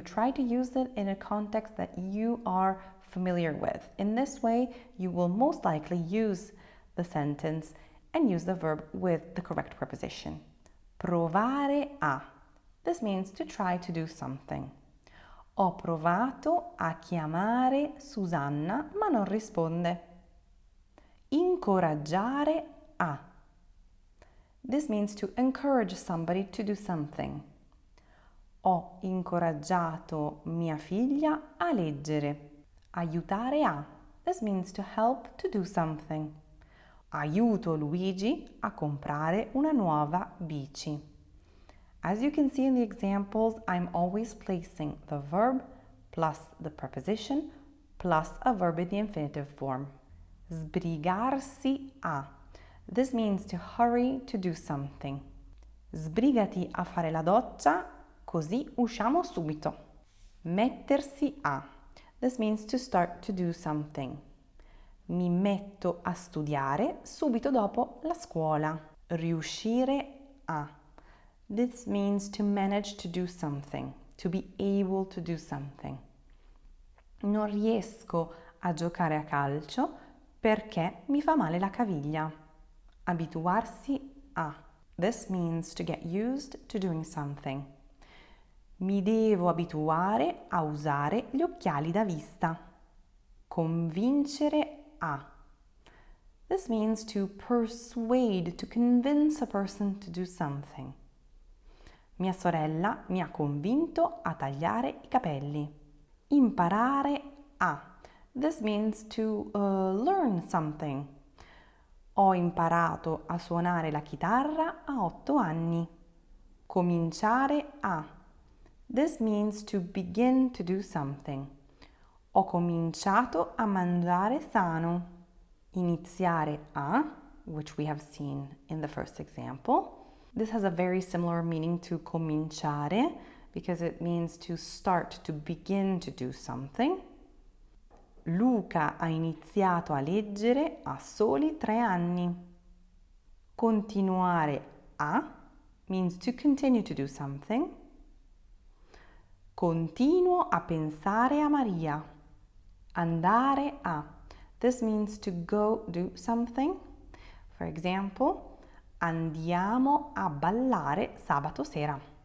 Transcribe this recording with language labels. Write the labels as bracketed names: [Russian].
[English] Try to use it in a context that you are familiar with. In this way, you will most likely use the sentence and use the verb with the correct preposition. Provare a. This means to try to do something. [Italian] Ho provato a chiamare Susanna, ma non risponde. Incoraggiare a. [English] This means to encourage somebody to do something. [Italian] Ho incoraggiato mia figlia a leggere. Aiutare a. [English] This means to help to do something. [Italian] Aiuto Luigi a comprare una nuova bici. [English] As you can see in the examples, I'm always placing the verb plus the preposition plus a verb in the infinitive form. Sbrigarsi a. This means to hurry to do something. [Italian] Sbrigati a fare la doccia, così usciamo subito. Mettersi a. [English] This means to start to do something. [Italian] Mi metto a studiare subito dopo la scuola. Riuscire a. [English] This means to manage to do something, to be able to do something. [Italian] Non riesco a giocare a calcio perché mi fa male la caviglia. Abituarsi a. [English] This means to get used to doing something. [Italian] Mi devo abituare a usare gli occhiali da vista. Convincere a. [English] This means to persuade, to convince a person to do something. [Italian] Mia sorella mi ha convinto a tagliare I capelli. Imparare a. [English] This means to learn something. [Italian] Ho imparato a suonare la chitarra a 8 anni. Cominciare a. [English] This means to begin to do something. [Italian] Ho cominciato a mangiare sano. [English] Iniziare a, which we have seen in the first example. This has a very similar meaning to cominciare because it means to start, to begin to do something. [Italian] Luca ha iniziato a leggere a soli 3 anni. [English] Continuare a means to continue to do something. [Italian] Continuo a pensare a Maria. Andare a. [English] This means to go do something. For example, [Italian] andiamo a ballare sabato sera.